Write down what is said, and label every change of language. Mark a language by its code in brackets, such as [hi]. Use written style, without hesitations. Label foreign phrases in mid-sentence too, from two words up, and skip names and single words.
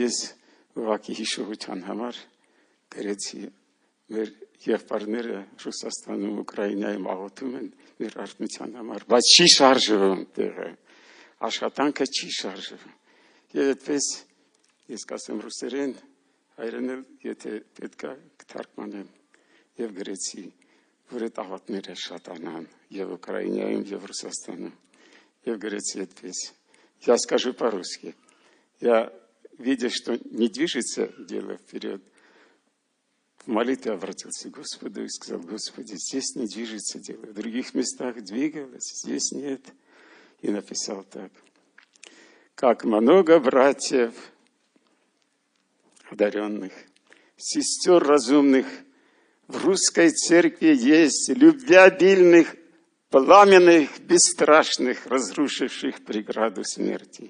[hy] ես ուղղակի հիշողության համար գրեցի մեր եղբայրները Ռուսաստանում Ուկրաինայում աղոթում են մեր արթնության համար բայց չի շարժվում տեղը աշխատանքը չի շարժվում եւ այդպես ես կասեմ ռուսերեն հայերեն եթե պետքա կթարգմանեմ եւ գրեցի որ այդ աղոթները շատանան եւ Ուկրաինայում եւ Ռուսաստանում եւ գրեցի այդպես [ru] я скажу по-русски я видя что не движется дело вперед в молитве обратился к Господу и сказал Господи здесь не движется дело в других местах двигалось здесь нет и написал так как много братьев одаренных сестер разумных в русской церкви есть, любвеобильных, пламенных, бесстрашных, разрушивших преграду смерти.